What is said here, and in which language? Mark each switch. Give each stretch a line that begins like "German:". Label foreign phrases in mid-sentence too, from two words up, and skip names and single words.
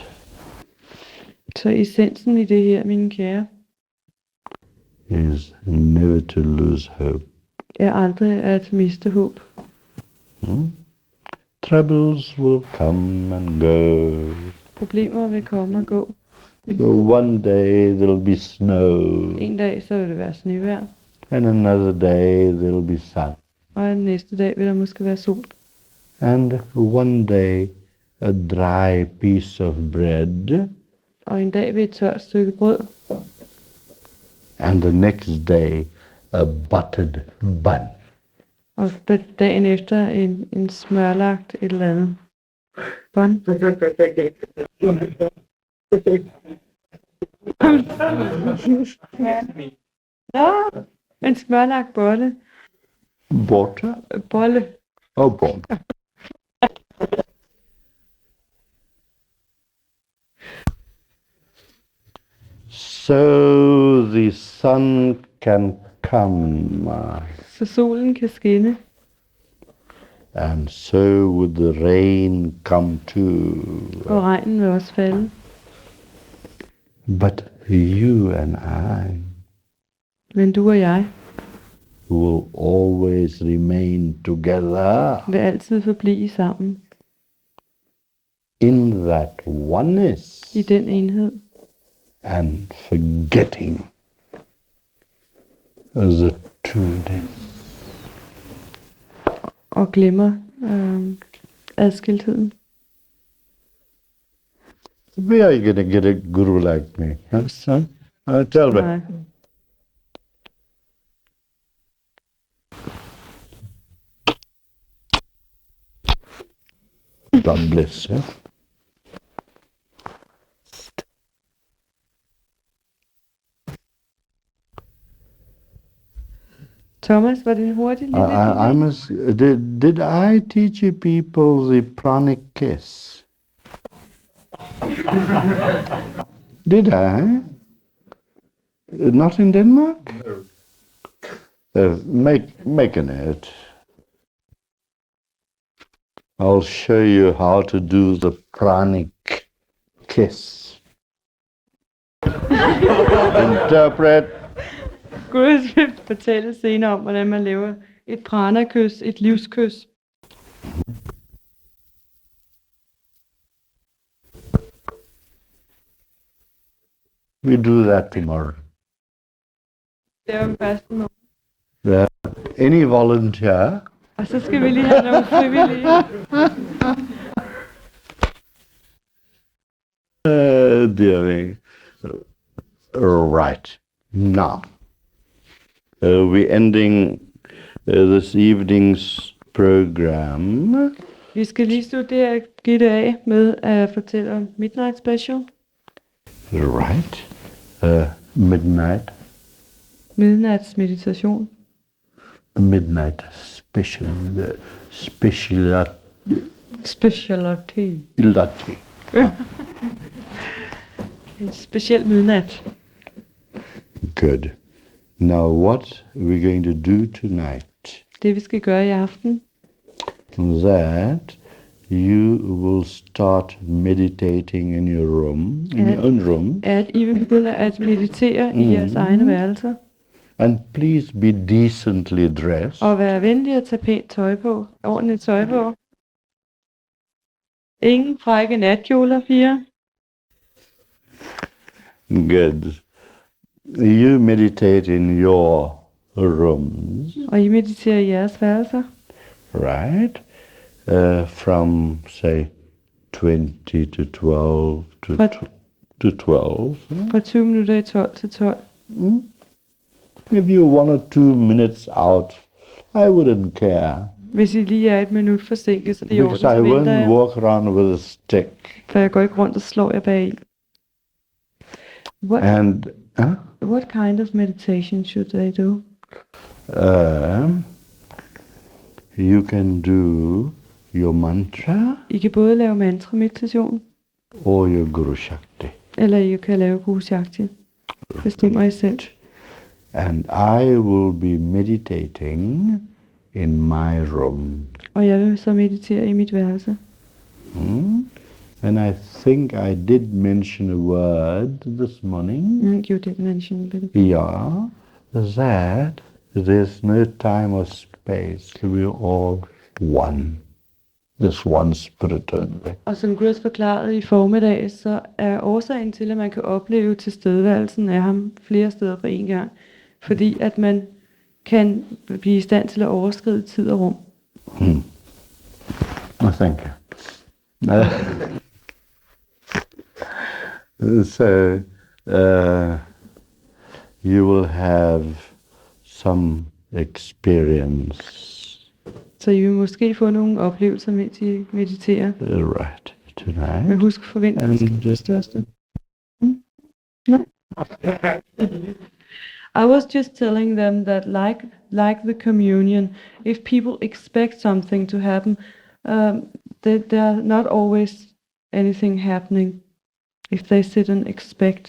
Danish: Så essensen i det her, mine kære,
English: is never to lose hope.
Danish: er aldrig at miste håb.
English: Troubles will come and go.
Danish: Problemer vil komme og gå.
English: One day there'll be snow,
Danish: En dag så vil det være snevejr,
English: and another day there'll be sun,
Danish: og den næste dag vil der måske være sol.
English: and one day a dry piece of bread,
Danish: Og en dag vil et tørt stykke brød,
English: and the next day a buttered bun.
Danish: og dagen efter en smørlagt et eller andet. Bun. Nå, en smørlagt bolle.
English: Water?
Danish: Bolle.
English: Oh, bon. So the sun can come,
Danish: Så solen kan skinne,
English: and so would the rain come too.
Danish: og regnen vil også falde.
English: But you and I
Danish: Men du og jeg
English: will always remain together
Danish: vil altid forblive sammen
English: in that oneness
Danish: i den enhed,
English: and forgetting the two-ness.
Danish: og glemmer adskiltheden.
English: Where are you going to get a guru like me, huh, son? Tell me.
Danish: Nej.
English: God bless you.
Danish: Thomas, var det en hurtig lille
English: I must. Did I teach you people the pranic kiss? Did I? Not in Denmark? Make a note. I'll show you how to do the pranic kiss. Interpret.
Danish: Gud vil fortælle senere om, hvordan man laver et prana-kys, et livskys.
English: We do that tomorrow.
Danish: Det er jo første morgen.
English: Any volunteer?
Danish: Og så skal vi lige have nogle frivillige.
English: Dear me. Right. Now, we're ending this evening's program.
Danish: Vi skal lige slutte det her gitte af med at fortælle om Midnight Special.
English: Right. Midnight.
Danish: midnatsmeditation.
English: Midnight speciality. Specialty. Illutti.
Danish: En speciel midnat.
English: Good. Now, what are we going to do tonight?
Danish: Det vi skal gøre i aften,
English: That you will start meditating in your room, in your own room,
Danish: er, at I vil begynde at meditere i jeres egne værelser.
English: and please be decently dressed.
Danish: Og være venlig at tage pænt tøj på. Ordentligt tøj på. Ingen frække natkjoler, piger.
English: Good. You meditate in your rooms,
Danish: Og I mediterer i jeres værelser.
English: right? From say 20 to 12 to But- to 12.
Danish: Fra 20 minutter i 12 til 12.
English: If you 1 or 2 minutes out, I wouldn't care,
Danish: Hvis I lige er et minut forsinket, så det er i orden,
English: because I
Danish: så venter
English: won't
Danish: jeg.
English: walk around with a stick.
Danish: For jeg går ikke rundt og slår jer bag i.
English: And What kind of meditation should they do? you can do your mantra
Danish: I kan både lave mantra-meditation,
English: or your Guru Shakti.
Danish: eller I kan lave Guru Shakti. Bestemmer I selv.
English: And I will be meditating in my room.
Danish: Og jeg vil så meditere i mit værelse.
English: And I think I did mention a word this morning. You did mention it. Yeah, that there's no time or space. We're all one. There's one spirit only.
Danish: Og som Gurs forklarede i formiddag, så er årsagen til, at man kan opleve tilstedeværelsen af ham flere steder på en gang, fordi at man kan blive i stand til at overskride tid og rum.
English: Oh, thank you. So, you will have some experience,
Danish: Så I vil måske få nogle oplevelser, mens I mediterer.
English: right,
Danish: Men
English: tonight.
Danish: husk forventningen
English: And
Danish: det største.
English: No. I was just telling them that like the communion, if people expect something to happen, there are not always anything happening if they sit and expect.